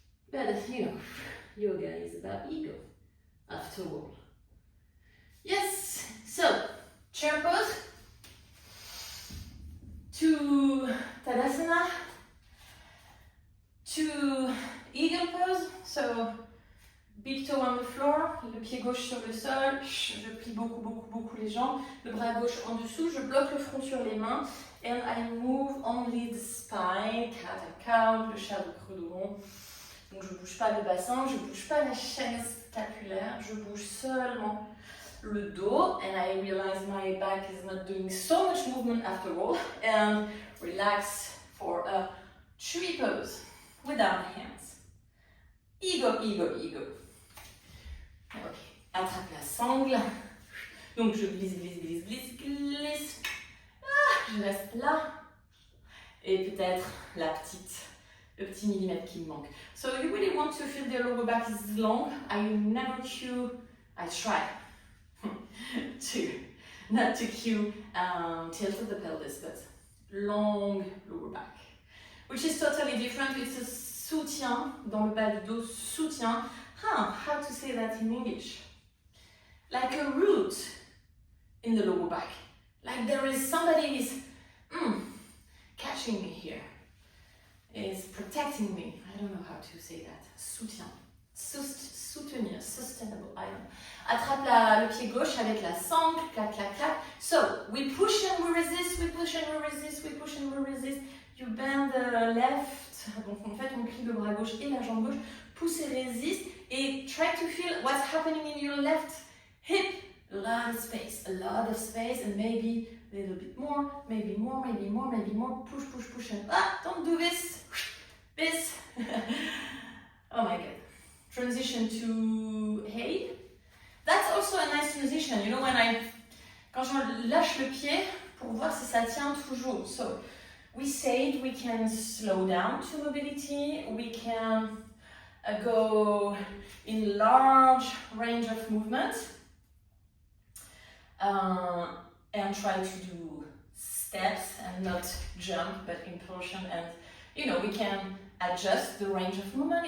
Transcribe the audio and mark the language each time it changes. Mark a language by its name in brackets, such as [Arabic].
[English] But you know, yoga is about ego, after all. Yes, so chair pose to Tadasana, to eagle pose. So big toe on the floor, [French] le pied gauche sur le sol, je plie beaucoup les jambes, le bras gauche en dessous, je bloque le front sur les mains, [English] and I move only the spine, cat and cow, [French] le chat de credon. Donc je bouge pas le bassin, je bouge pas la chaîne scapulaire, je bouge seulement le dos, [English] and I realize my back is not doing so much movement after all, and relax for a tree pose without hands. [French] Ego, ego, ego. Ok, attrape la sangle. Donc je glisse, glisse, glisse, glisse, glisse. Ah, je reste là. Et peut-être le petit millimètre qui me manque. [English] So you really want to feel the lower back is long. I try to not to cue tilt of the pelvis, but long lower back, which is totally different. It's a [French] soutien dans le bas du dos, soutien. [English] How to say that in English? Like a root in the lower back. Like there is somebody is catching me here. Is protecting me. I don't know how to say that. [French] Soutien. Soutenir. [English] Sustainable. I don't know. [French] Attrape le pied gauche avec la sangle. Clac, clac, clac. [English] So, we push and we resist, we push and we resist, we push and we resist. You bend the left. [French] Donc en fait, on plie le bras gauche et la jambe gauche. Pousse et résiste. Et [English] try to feel what's happening in your left hip. A lot of space, and maybe a little bit more, maybe more, maybe more, maybe more. Push, push, push, and don't do this. This. Oh my god. Transition to hey. That's also a nice transition. You know, [French] quand je lâche le pied pour voir si ça tient toujours. [English] So we said we can slow down to mobility. We can go in large range of movement. And try to do steps and not jump, but impulsion, and you know, we can adjust the range of movement.